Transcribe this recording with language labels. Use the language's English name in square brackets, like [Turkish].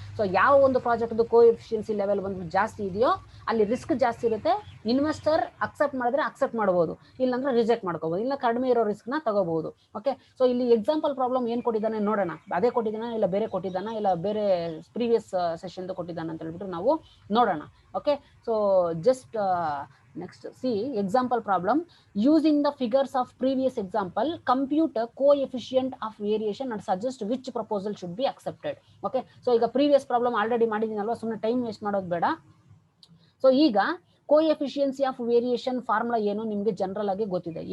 [Kannada] So ಯಾವ ಒಂದು project ಕೋಎಫಿಷಿಯನ್ಸಿ level ಬಂದ್ಬಿಟ್ಟು ಜಾಸ್ತಿ ಇದೆಯೋ ಅಲ್ಲಿ ರಿಸ್ಕ್ ಜಾಸ್ತಿ ಇರುತ್ತೆ. ಇನ್ವೆಸ್ಟರ್ ಅಕ್ಸೆಪ್ಟ್ ಮಾಡಿದ್ರೆ ಅಕ್ಸೆಪ್ಟ್ ಮಾಡಬಹುದು, ಇಲ್ಲಾಂದ್ರೆ ರಿಜೆಕ್ಟ್ ಮಾಡ್ಕೋಬಹುದು, ಇಲ್ಲ ಕಡಿಮೆ ಇರೋ ರಿಸ್ಕ್ ನ ತಗೋಬಹುದು. ಓಕೆ, ಸೊ ಇಲ್ಲಿ ಎಕ್ಸಾಂಪಲ್ ಪ್ರಾಬ್ಲಮ್ ಏನ್ ಕೊಟ್ಟಿದ್ದಾನೆ ನೋಡೋಣ. ಅದೇ ಕೊಟ್ಟಿದ್ದಾನ ಇಲ್ಲ ಬೇರೆ ಕೊಟ್ಟಿದ್ದಾನ ಇಲ್ಲ ಬೇರೆ ಪ್ರೀವಿಯಸ್ ಸೆಷನ್ ಕೊಟ್ಟಿದ್ದಾನ ಅಂತ ಹೇಳ್ಬಿಟ್ಟು ನಾವು ನೋಡೋಣ. [English] Okay, so just next see example problem. Using the figures of previous example, compute a coefficient of variation and suggest which proposal should be accepted. [Kannada] Okay, so ಈಗ [English] previous problem already [Kannada] ಮಾಡಿದೀನಲ್ವಾ, ಸುಮ್ಮನೆ time waste ಮಾಡೋದು ಬೇಡ. So ಈಗ ಕೋಎಫಿಷಿಯನ್ಸಿ of variation formula ಏನು ನಿಮಗೆ general ಆಗಿ ಗೊತ್ತಿದೆ.